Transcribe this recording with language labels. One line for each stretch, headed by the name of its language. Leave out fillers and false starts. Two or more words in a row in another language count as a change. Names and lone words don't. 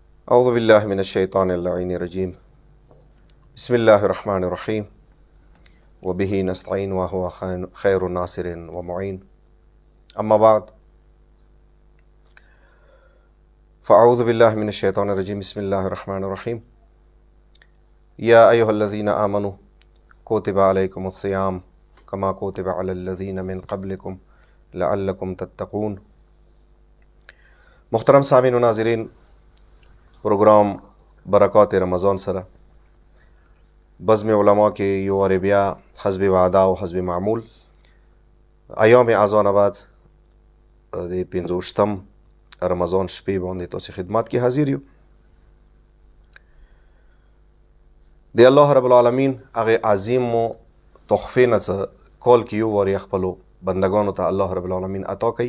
Arabic: أعوذ بالله من الشيطان اللعين الرجيم بسم الله الرحمن الرحيم وبه نستعين وهو خير ناصر ومعين أما بعد فأعوذ بالله من الشيطان الرجيم بسم الله الرحمن الرحيم يا أيها الذين آمنوا كتب عليكم الصيام كما كتب على الذين من قبلكم لعلكم تتقون.
Pashto: محترم سامعین و ناظرین، پروگرام برکات رمضان سره بزم علما کې یو وارې بیا حسب وعده او حسب معمول ایام اذان بعد د 15 رمضان شپې باندې تاسو خدمت کې حاضر یو. د
Arabic: الله رب العالمین
Pashto: هغه عظیم تحفه نه کول کې یو وارې خپل بندگانو ته
Arabic: الله رب العالمین
Pashto: عطا کوي.